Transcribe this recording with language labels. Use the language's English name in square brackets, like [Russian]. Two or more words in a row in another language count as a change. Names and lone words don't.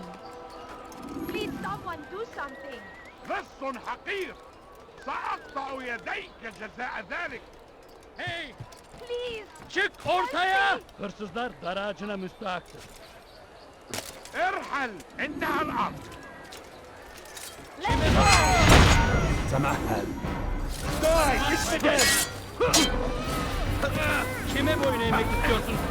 [English] Please, someone do something. [Arabic] لص حقير سأقطع يديك جزاء ذلك. [English] Hey! Please! [Turkish] Çık ortaya! Hırsızlar daracına müstahaktır. [Arabic] ارحل انتهى الأمر. تمهل. [English] Die! [Turkish] Gitmeden! Kime boyun eğmek istiyorsun?